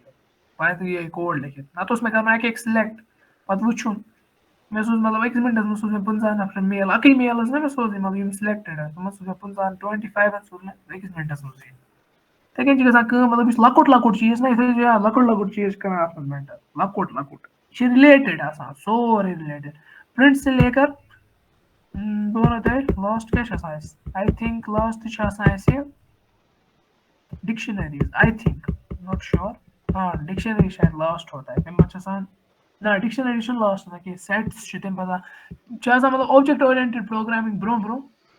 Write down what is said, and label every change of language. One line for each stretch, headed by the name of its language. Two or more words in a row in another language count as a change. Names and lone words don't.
Kashmiri: پَتہٕ یہِ کوڈ لیکھِتھ نَتہٕ اوس مےٚ کَرُن اَکہِ سِلیکٹ پَتہٕ وٕچھُن مےٚ سوٗز مطلب أکِس مِنٹَس منٛز سوٗز مےٚ 15 نفرَن میل اَکٕے میل ٲس نا مےٚ سوزٕنۍ مطلب یِم سِلیکٹِڈ آسہٕ تِمَن سوٗز مےٚ 25 سوٗز مےٚ أکِس مِنٹَس منٛز یِتھَے کٔنۍ چھِ گژھان کٲم مطلب یُس لۄکُٹ چیٖز نا یِتھَے چھِ لۄکُٹ چیٖز چھِ کَران اَتھ منٛز مٮ۪نٹَر لۄکُٹ یہِ چھِ رِلیٹِڈ آسان سورُے رِلیٹِڈ پرٛنٛٹ
Urdu: سے لے کر
Kashmiri: بہٕ وَنو تۄہہِ لاسٹ کیٛاہ چھُ آسان اَسہِ
English: I think
Kashmiri: لاسٹ چھُ آسان اَسہِ ڈِکشنٔریٖز
English: I think not sure dictionary
Urdu: شاید لاسٹ ہوتا ہے
Kashmiri: تَمہِ پَتہٕ چھِ آسان نہ ڈِکشنٔری چھُنہٕ لاسٹ آسان کینٛہہ سیٹٕس چھِ تَمہِ پَتہٕ چھِ آسان مطلب
English: object oriented programming
Kashmiri: برونٛہہ